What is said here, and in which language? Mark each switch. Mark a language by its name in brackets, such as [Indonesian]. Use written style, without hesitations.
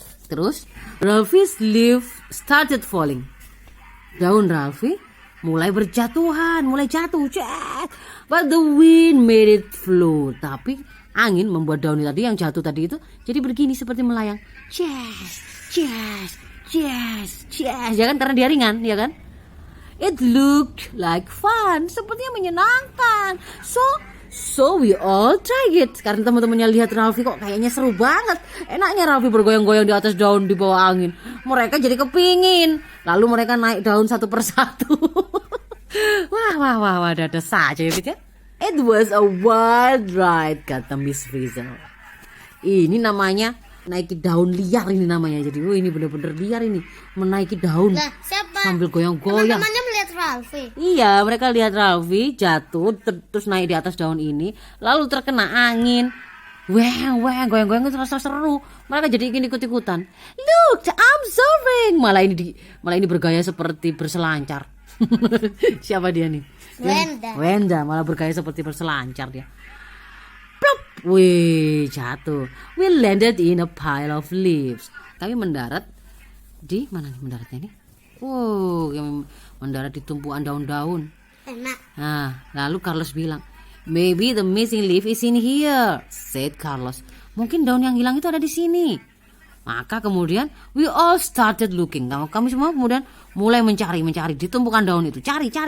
[English] Terus Ralphie's leaf started falling. [Indonesian] Daun Ralphie mulai berjatuhan, mulai jatuh. Cek. [English] But the wind made it float. [Indonesian] Tapi angin membuat daun tadi yang jatuh tadi itu jadi begini seperti melayang. [English] Yes, yes, yes, yes. [Indonesian] Ya kan, karena dia ringan, ya kan? [English] It looked like fun, [Indonesian] sepertinya menyenangkan. [English] So we all try it. [Indonesian] Karena teman-temannya lihat Ralphie kok kayaknya seru banget. Enaknya Ralphie bergoyang-goyang di atas daun di bawah angin. Mereka jadi kepingin. Lalu mereka naik daun satu persatu. Wah, ada saja ya, Fit, ya. [English] It was a wild ride, kata Miss Frizzle. [Indonesian] Ini namanya naiki daun liar ini namanya. Jadi ini benar-benar liar ini, menaiki daun Lah, siapa? sambil goyang-goyang. Teman-temannya melihat Ralphie. Iya, mereka lihat Ralphie jatuh terus naik di atas daun ini, lalu terkena angin. Weng, goyang-goyang terasa seru. Mereka jadi ingin ikut-ikutan. [English] Look, I'm soaring. [Indonesian] Malah ini bergaya seperti berselancar. Siapa dia nih? Wenda, malah bergaya seperti berselancar dia. Plop, wih, jatuh. [English] We landed in a pile of leaves. [Indonesian] Kami mendarat di mana nih mendaratnya nih? Kami mendarat di tumpuan daun-daun. Enak. Nah, lalu Carlos bilang, [English] maybe the missing leaf is in here, said Carlos. [Indonesian] Mungkin daun yang hilang itu ada di sini. Maka kemudian [English] we all started looking. [Indonesian] Kami semua kemudian mulai mencari di tumpukan daun itu. Cari.